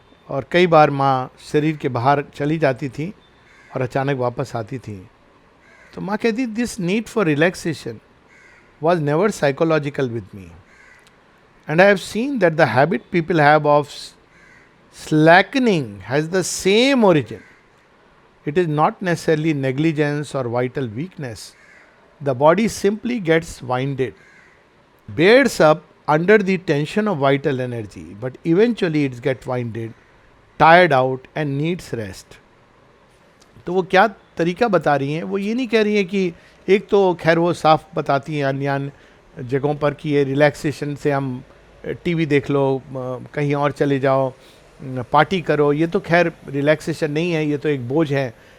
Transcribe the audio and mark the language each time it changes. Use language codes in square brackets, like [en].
[hi] और कई बार माँ शरीर के बाहर चली जाती थी और अचानक वापस आती थी, तो माँ कहती [en] This need for relaxation was never psychological with me, and I have seen that the habit people have of slackening has the same origin. It is not necessarily negligence or vital weakness. The body simply gets winded, bears up under the tension of vital energy, but eventually it gets winded, tired out and needs rest. [hi] तो वो क्या तरीका बता रही हैं, वो ये नहीं कह रही हैं कि एक तो खैर वो साफ बताती हैं अन्य जगहों पर कि ये रिलैक्सेशन से हम टीवी देख लो, कहीं और चले जाओ, पार्टी करो, ये तो खैर रिलैक्सेशन नहीं है, ये तो एक बोझ है।